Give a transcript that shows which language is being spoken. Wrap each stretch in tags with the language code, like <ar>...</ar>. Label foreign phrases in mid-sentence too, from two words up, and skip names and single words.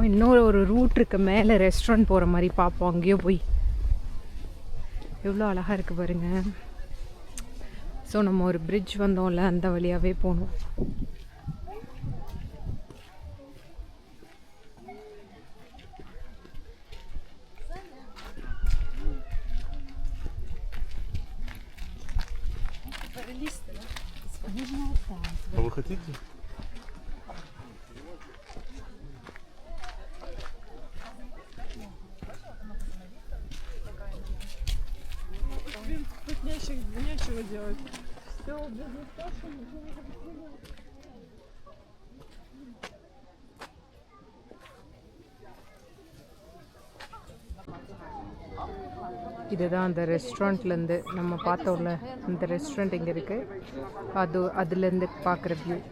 <ta>இன்னொரு ஒரு ரூட் இருக்குது மேலே ரெஸ்டாரண்ட் போகிற மாதிரி பார்ப்போம். அங்கேயோ போய் எவ்வளோ அழகாக இருக்குது பாருங்கள். ஸோ நம்ம ஒரு பிரிட்ஜ் வந்தோம்ல, அந்த வழியாகவே போகணும்.</ta> <ru>А вы хотите? тут нечего делать. Все безуспешно.</ru> <ta>இதுதான் அந்த ரெஸ்டாரண்ட்லேருந்து நம்ம பார்த்தோம்ல, அந்த ரெஸ்டாரண்ட் இங்கே இருக்குது. அதுலேருந்து பார்க்குற வியூ.</ta>